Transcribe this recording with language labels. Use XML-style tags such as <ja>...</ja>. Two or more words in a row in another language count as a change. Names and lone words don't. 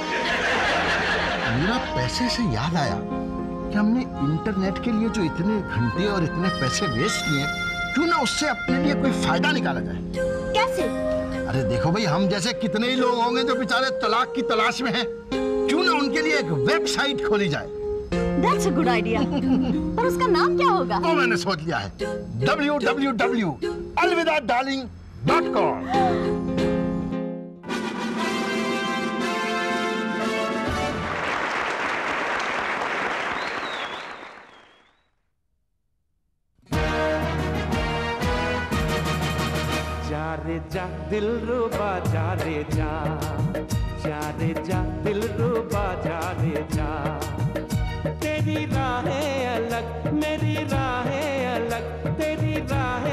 <hi>मेरा पैसे से याद आया कि हमने इंटरनेट के लिए जो इतने घंटे और इतने पैसे वेस्ट किए, क्यों ना उससे अपने लिए कोई फायदा निकाला जाए। कैसे? अरे देखो भाई, हम जैसे कितने ही लोग होंगे जो बेचारे तलाक की तलाश में हैं। क्यों ना उनके लिए एक वेबसाइट खोली जाए।</hi> <en>That's a good idea.</en> <hi>पर उसका नाम क्या होगा? वो मैंने सोच लिया है, www.alvidadarling.com। जा रे जा दिल रुबा, जा रे जा, जा रे जा दिल रुबा, जा रे जा। तेरी राहें अलग, मेरी राहें अलग, तेरी राहें</hi>